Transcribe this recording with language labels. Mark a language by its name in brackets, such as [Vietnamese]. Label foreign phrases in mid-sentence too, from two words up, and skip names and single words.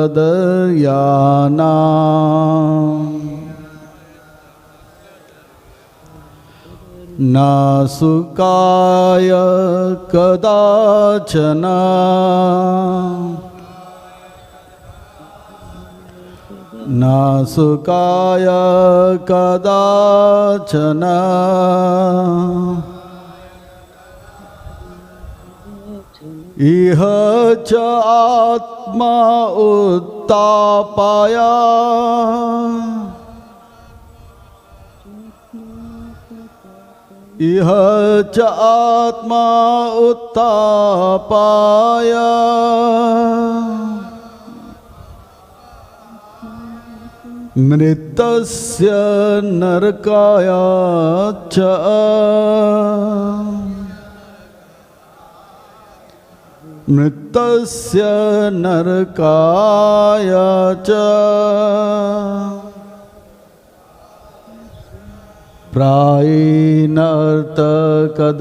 [Sanskrit] kadaryāṇām na sukhāya kadācana na sukhāya kadācana iha ca ātma upatāpāya iha ca ātma upatāpāya mṛtasya narakāya ca mṛtasya narakāya ca prāyeṇa arthāḥ